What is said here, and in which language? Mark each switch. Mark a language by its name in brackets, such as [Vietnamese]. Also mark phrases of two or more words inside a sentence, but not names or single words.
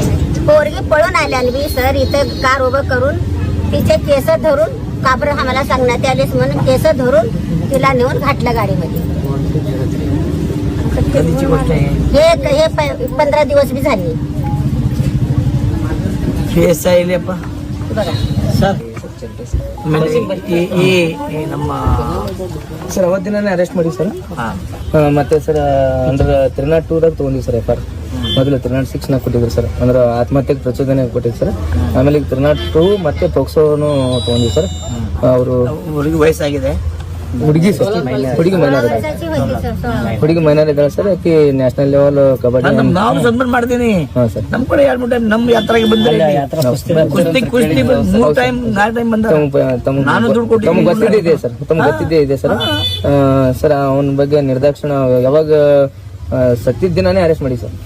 [Marathi] पोरगी पळून आल्याली बी सर इथं कार उभं करून तिचे केस धरून काबर आम्हाला सांगण्यात आलेच म्हणून केस धरून तिला नेऊन घातलं गाडीमध्ये. कधीची गोष्ट आहे? हे 15 दिवस बी झाले PSI लेಪ बघा. [Kannada] ಆಮೇಲೆ ಈ ನಮ್ಮ ಸರ್ ಅವತ್ತಿನೇ ಅರೆಸ್ಟ್ ಮಾಡಿ ಸರ್. ಮತ್ತೆ ಸರ್ ಅಂದ್ರೆ 302ದಾಗ ತಗೊಂಡಿವಿ ಸರ್ FR. ಮೊದಲು 306 ಕೊಟ್ಟಿದ್ರು ಸರ್, ಅಂದ್ರೆ ಆತ್ಮಹತ್ಯೆಗೆ ಪ್ರಚೋದನೆ ಕೊಟ್ಟಿದ್ರು ಸರ್. ಆಮೇಲೆ ಈಗ 302 ಮತ್ತೆ ಪೋಕ್ಸೋನು ತಗೊಂಡಿವಿ ಸರ್. ಅವರು ಹುಡುಗಿ ವಯಸ್ಸಾಗಿದೆ, ಹುಡುಗಿ ಸರ್, ಹುಡುಗಿ ಮೈನರ್ ಇದ್ದಾಳೆ, [Marathi] ವರ್ಷाची होती सर 16. [Kannada] ಹುಡುಗಿ ಮೈನರ್ ಇದ್ದಾಳೆ ಸರ್. ಆಕಿ ನ್ಯಾಷನಲ್ ಲೆವೆಲ್ ಕಬಡ್ಡಿ. ನಾವು ಸನ್ಮಾನ ಮಾಡ್ತೀನಿ. ಹಾಂ ಸರ್. ನಮ್ ಕಡೆ 2-3 ಟೈಮ್ ನಮ್ಮ ಯಾತ್ರೆಗೆ ಬಂದ್ರೆ ಕುಸ್ತಿ 3 ಟೈಮ್ 4 ಟೈಮ್ ಬಂದ. ನಾನು ದುಡ್ಡು ಕೊಟ್ಟಿದ್ದೀನಿ. ತಮ್ಗೆ ಗೊತ್ತಿದ್ದೇ ಇದೆ ಸರ್, ತಮ್ಗೆ ಗೊತ್ತಿದ್ದೇ ಇದೆ ಸರ್. ಸರ್ ಅವನ ಬಗ್ಗೆ ನಿರ್ದಾಕ್ಷಿಣ ಯಾವಾಗ ಸತ್ತಿದ್ದ ದಿನಾನೇ ಅರೆಸ್ಟ್ ಮಾಡಿ ಸರ್.